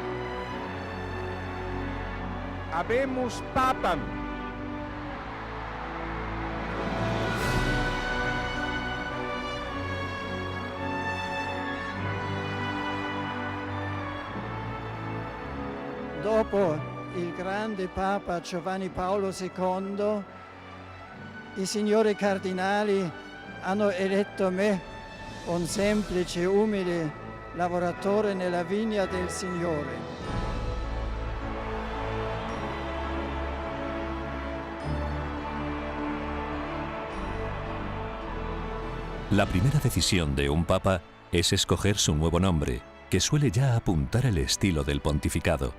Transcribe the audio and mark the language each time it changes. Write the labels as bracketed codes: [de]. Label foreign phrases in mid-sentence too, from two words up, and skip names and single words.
[la] Habemus papam. [it] Dopo il grande Papa Giovanni Paolo II, i signori cardinali hanno eletto me, un semplice, umile lavoratore nella vigna del Signore. [es] La primera decisión de un papa es escoger su nuevo nombre, que suele ya apuntar el estilo del pontificado.